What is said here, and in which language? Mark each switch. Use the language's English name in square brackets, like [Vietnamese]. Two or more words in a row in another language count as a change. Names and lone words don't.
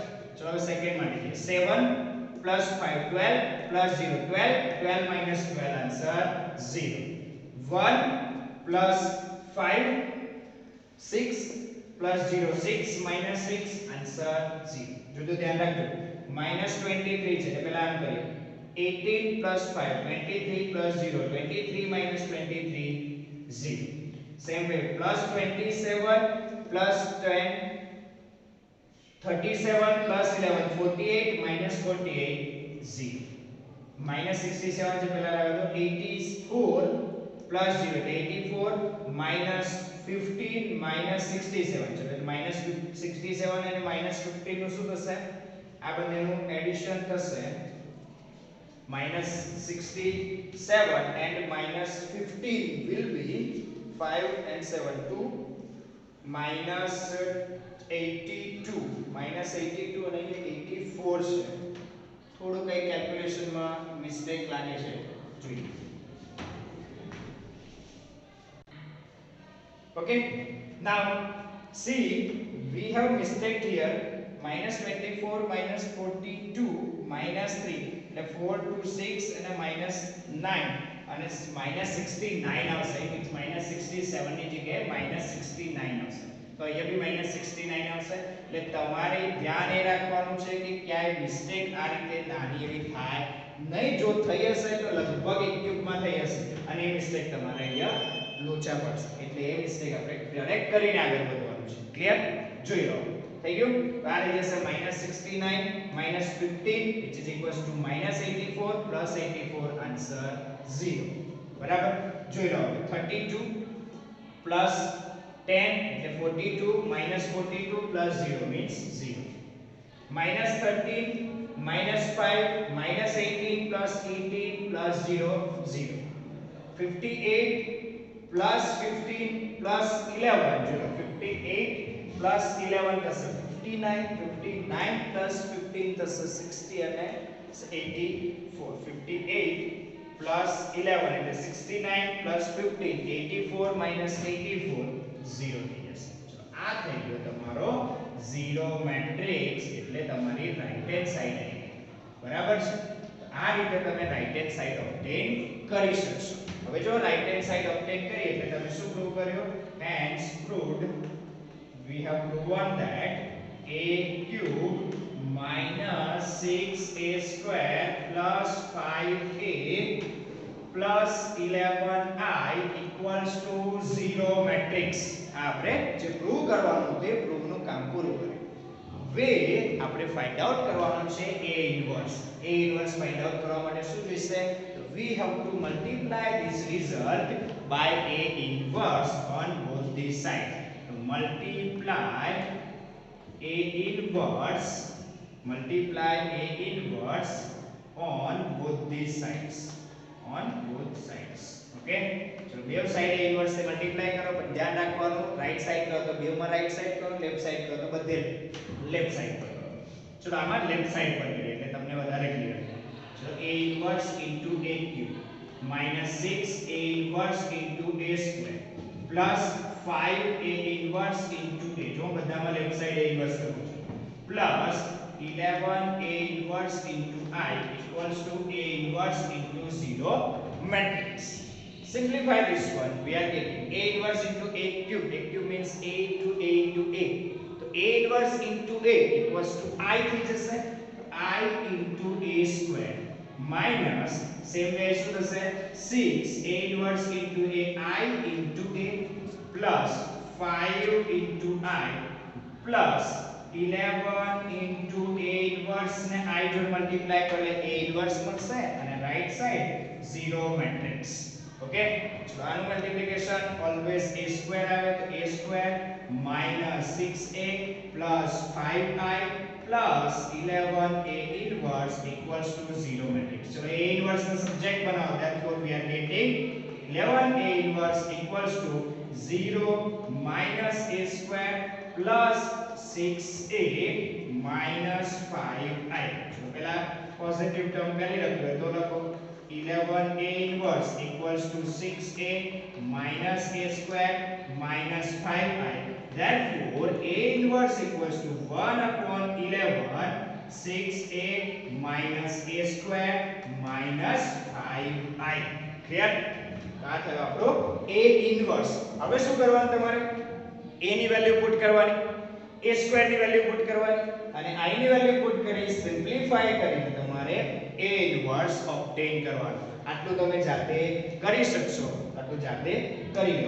[Gujarati] ચલો હવે સેકન્ડ માં લખીએ 7 plus 5 12 plus 0 12 12 minus 12 આન્સર 0 1 plus 5 6 plus 0 6 minus 6 આન્સર 0. જો તો ધ્યાન રાખજો -23 છે એટલે પહેલા આમ કરીએ 18 plus 5 23 plus 0 23 minus 23 0. [English] same way plus 27 plus 10 37 plus 11 48 minus 48 0. [Gujarati] -67 છે પહેલા લાવ્યો તો 84 plus 0 84 minus 15 minus 67 છે એટલે -67 અને -15 નું શું થશે? આ બંનેનું એડિશન થશે -67 [English] and -15 will be 5 and 7 [Gujarati] 2 -82 -82 અને 84 છે. થોડું કઈ [English] calculationમાં mistake [Gujarati] લાગે છે જોઈએ. [English] Okay, now see we have mistake here -24 -42 -3 [Gujarati] એટલે 4 2 6 અને -9 અને -69 આવશે. મીન્સ -67 ની જગ્યાએ -69 આવશે. તો અહીંયા બી -69 આવશે. એટલે તમારે ધ્યાન એ રાખવાનું છે કે ક્યાંય મિસ્ટેક આ રીતે નાની એવી થાય નહીં. જો થઈ હશે તો લગભગ એક ક્યુબમાં થઈ હશે અને એ મિસ્ટેક તમારે અહીંયા લોચા પડશે. એટલે એ મિસ્ટેક આપણે કરેક્ટ કરીને આગળ વધવાનું છે. ક્લિયર? જોઈ લો થઈ ગયું. તો આ રહી જશે -69 -15 [English] which is equals to -84 plus 84 [Gujarati] આન્સર 0 બરાબર. જોઈ લો 32 plus 10 એટલે 42 -42 plus 0 means 0. -13 -5 -18 plus 18 plus 0 0. 58 plus 15 plus 11 જો 58 plus 11 થશે 59 59 plus 15 થશે 60 અને 84 58 plus 11 એટલે 69 plus 15 84 minus 84 0 થઈ જશે. ચલો આ થઈ ગયો તમારો 0 મેટ્રિક્સ એટલે તમારી [English] right hand side [Gujarati] આવી ગઈ બરાબર છે. આ રીતે તમે [English] right hand side obtain [Gujarati] કરી શકશો. હવે જો [English] right hand side obtain [Gujarati] કરીએ એટલે તમે શું પ્રૂવ કર્યો? [English] hence proved we have proven that a cube minus 6a square plus 5a plus 11i equals to 0 matrix. [Gujarati] આપણે જે પ્રૂવ કરવાનું તે પ્રૂવ નું કામ પૂરું કર્યું. હવે આપણે [English] find out [Gujarati] કરવાનું છે [English] a inverse. a inverse find out [Gujarati] કરવા માટે શું જોઈશે? [English] તો we have to multiply this result by a inverse on both the sides. So multiply a inverse on both the sides. [Gujarati] Okay, ચલો બે સાઈડ [English] a inverse [Gujarati] થી મલ્ટીપ્લાય કરો, પણ ધ્યાન રાખવાનું [English] right side [Gujarati] કરો તો બે માં [English] right side [Gujarati] કરો, [English] left side [Gujarati] કરો તો બધે [English] left side [Gujarati] પર કરો. ચલો આમાં [English] left side [Gujarati] પર કરીએ એટલે તમને વધારે ક્લિયર થાય. [English] ચલો a ઇન્વર્સ into a cube minus 6a inverse into a square plus 5a inverse into a, [Gujarati] જો બધામાં [English] left side a inverse [Gujarati] કરું છું, [English] plus 11a inverse into I equals to a inverse into 0 matrix. Simplify this one. We are getting a inverse into a cube. A cube means a into a into a. So a inverse into a equals to I [Gujarati] થઈ જશે, [English] I into a square minus same way [Gujarati] શું થશે [English] 6 a inverse into a I into a plus 5 into I plus 11 into a inverse ને I [Gujarati] જોડે મલ્ટીપ્લાય કરે [English] a inverse [Gujarati] મળશે અને [English] right side 0 matrix. ઓકે, [Gujarati] તો આનું [English] multiplication always a square [Gujarati] આવે તો [English] a square minus 6a plus 5i plus 11a inverse equals to 0 matrix. So a inverse [Gujarati] નો સબ્જેક્ટ બનાવો, [English] therefore we are getting 11a inverse equals to 0 minus a square plus 6a minus 5i. [Gujarati] તો પહેલા [English] positive term [Gujarati] પહેલી લખો તો લખો [English] 11a inverse equals to 6a minus a square minus 5i. Therefore a inverse equals to 1 upon 11 6a minus a square minus 5i. Clear? [Gujarati] આ થયો આપણો a inverse. હવે શું કરવાનું તમારે? a ની [English] value put [Gujarati] કરવાની, [English] a square [Gujarati] ની [English] value put [Gujarati] કરવાની અને i ની [English] value put [Gujarati] કરી સિમ્પ્લિફાય કરીને તમારે [English] a inverse obtain [Gujarati] કરવાનું. આટલું તમે જાતે કરી શકશો, આટલું જાતે કરી લેવાનું.